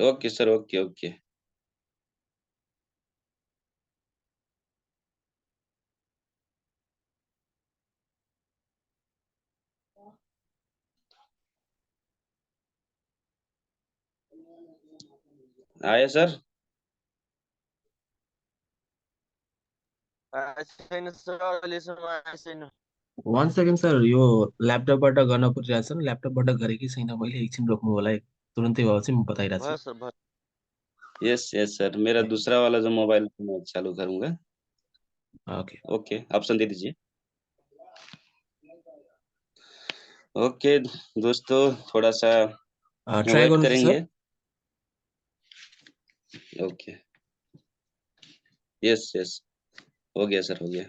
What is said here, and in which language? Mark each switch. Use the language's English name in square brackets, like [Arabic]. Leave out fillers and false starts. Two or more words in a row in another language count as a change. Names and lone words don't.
[English] OK sir, OK, OK. [Hindi] आया सर? [Nepali] छैन सर, अहिलेसम्म आएको छैन। [English] one second sir, [Nepali] यो ल्यापटपबाट गर्न परिरहेको छ नि, ल्यापटपबाट गरेँ कि छैन मैले, एकछिन रोक्नु होला है, तुरन्तै भयो चाहिँ म बताइरहेको भयो छु। सर, भयो। [English] yes, yes sir, [Hindi] मेरा दूसरा वाला जो मोबाइल मैं चालू करूँगा। ओके। [English] OK, option [Hindi] दे दीजिए। ओके दोस्तों, थोड़ा-सा ट्राई वेट [Nepali] गर्नुहोस् सर। [Hindi] करेंगे। [English] OK, yes, yes, [Hindi] हो गया सर, हो गया।